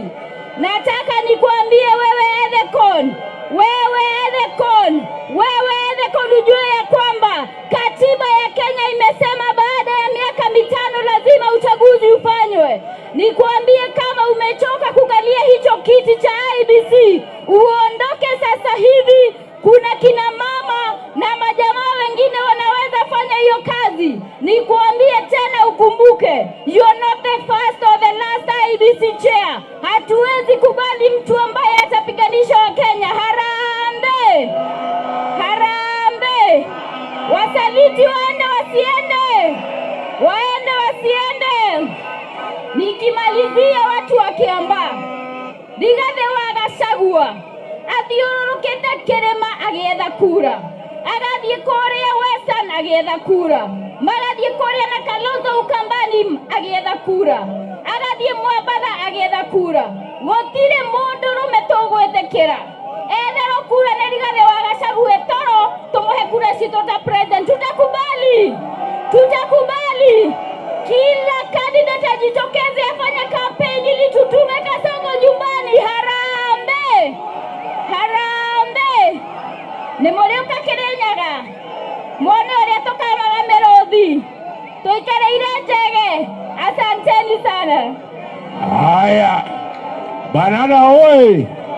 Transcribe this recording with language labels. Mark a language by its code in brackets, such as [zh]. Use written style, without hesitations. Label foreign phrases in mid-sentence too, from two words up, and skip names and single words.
[sw] Nataka nikuambie wewe Ethekon, ujue ya kwamba katiba ya Kenya imesema baada ya miaka 5 kiti cha IEBC uondoke sasa hivi. Kuna kina mama na majamaa wengine wanaweza fanya hiyo kazi. Nikuambie tena ukumbuke, [en] you are not the first or the last IEBC chair. [sw] Hatuwezi kubali mtu ambaye atapiganisha Wakenya. Harambee! Harambee! Wasaliti waende wasiende? Waende wasiende? [ki] Nikimalizia watu wa Kiambaa, Rigathi wa Gachagua athiũrũrũkĩte kĩrĩma agĩetha kura, agathiĩ kũrĩa Western agĩetha kura, magathiĩ kũrĩa na Kalonzo Ukambani agĩetha kura, agathiĩ Mwambatha agĩetha kura. Gũtirĩ mũndũrũme tũgwĩtĩkĩra etherwo kura nĩ Rigathi wa Gachagua toro tũmũhe kura citũ ta president. [sw] Tutakubali? Tutakubali? Kila candidate ajitokeze afanye kampeni ili tutume Kasongo nyumbani. Harambee! Harambee! [ki] Nimũrĩũka Kĩrĩnyaga mwone ũrĩa tũkamaga mĩrũthi tũikareire njege. [sw] Asanteni sana. Haya, Banana oye!